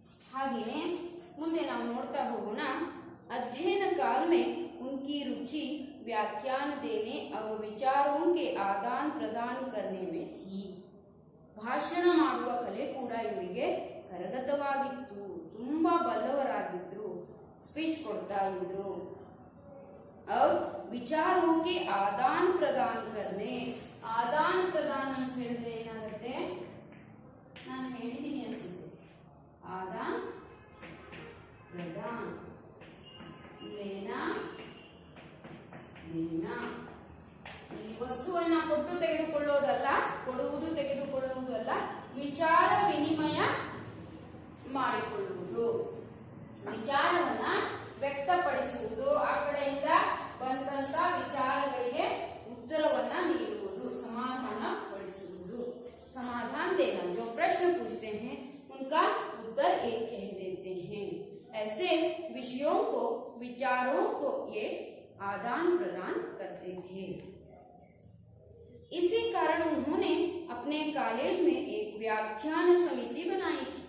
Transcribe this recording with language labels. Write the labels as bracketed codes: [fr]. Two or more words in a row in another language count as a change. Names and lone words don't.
[kn] ಹಾಗೆಯೇ ಮುಂದೆ ನಾವು ನೋಡ್ತಾ ಹೋಗೋಣ. [hi] अध्ययन काल में उनकी रुचि व्याख्यान देने और विचारों के आदान प्रदान करने में थी. [kn] ಭಾಷಣ ಮಾಡುವ ಕಲೆ ಕೂಡ ಇವರಿಗೆ ಕರಗತವಾಗಿತ್ತು. ತುಂಬಾ ಬಲ್ಲವರಾಗಿದ್ರು, ಸ್ಪೀಚ್ ಕೊಡ್ತಾ ಇದ್ರು. [hi] और विचारों के आदान प्रदान करने, आदान प्रदान [kn] ಅಂತ ಹೇಳಿದ್ರೆ ಏನಾಗುತ್ತೆ, ನಾನು ಹೇಳಿದ್ದೀನಿ ಅನ್ಸುತ್ತೆ, [hi] आदान प्रदान, लेना देना. [kn] ಈ ವಸ್ತುವನ್ನ ಕೊಟ್ಟು ತೆಗೆದುಕೊಳ್ಳೋದಲ್ಲ, ಕೊಡುವುದು ತೆಗೆದುಕೊಳ್ಳುವುದು ಅಲ್ಲ, ವಿಚಾರ ವಿನಿಮಯ ಮಾಡಿಕೊಳ್ಳುವುದು, ವಿಚಾರವನ್ನ ವ್ಯಕ್ತಪಡಿಸುವುದು, ಆ ಕಡೆಯಿಂದ ಬಂದಂತ ವಿಚಾರಗಳಿಗೆ ಉತ್ತರವನ್ನ ನೀಡುವುದು, समाधानಪಡಿಸುವುದು. [hi] समाधान देना, जो प्रश्न पूछते हैं उनका उत्तर एक कह देते हैं. ऐसे विषयों को, विचारों को ये आदान प्रदान करते थे. इसी कारण उन्होंने अपने कॉलेज में एक व्याख्यान समिति बनाई थी.